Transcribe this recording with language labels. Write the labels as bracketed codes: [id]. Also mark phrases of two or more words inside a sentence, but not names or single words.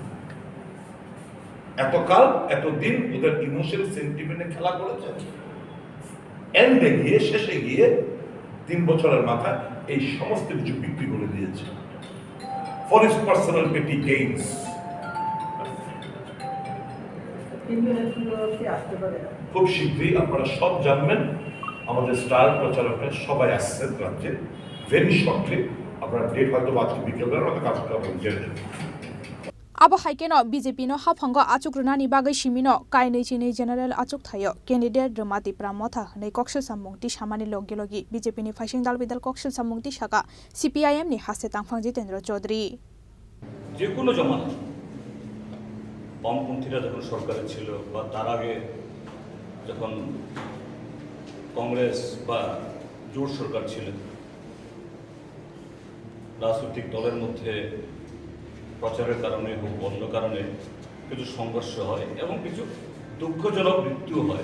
[bn] এতকাল এতদিন ওদের [en] emotional sentiment [bn] খেলা করেছে, এন্ডে গিয়ে শেষে গিয়ে 3 বছরের মাথায় এই সমস্ত কিছু বিক্রি করে দিয়েছে [en] for his personal petty gains. [bn] খুব শীঘ্রই আপনারা সব জানবেন, আমাদের স্টার প্রচারকরা সবাই আসছেন রাজ্যে, [en] very shortly [bn] আপনারা ডেট হয়তো আজকে বিকেলবেলা হয়তো কাজ করা জেনে নেবেন। [trp] Abo haikeno BJP no haphango achukrunani bagai simino kainei chini general achuk thayo candidate Ramati Pramotha nei kokshil samungti samani logi BJP ni faising dal bidal kokshil samungti shaka CPIM ni haste tangphang Jitendra Chaudhary [bn] যে কোনো জমানা বামপন্থীরা যখন সরকারে ছিল বা তার আগে যখন কংগ্রেস বা জোট সরকার ছিল, রাজনৈতিক দলের মধ্যে প্রচারের কারণে হোক অন্য কারণে কিছু সংঘর্ষ হয় এবং কিছু দুঃখজনক মৃত্যু হয়।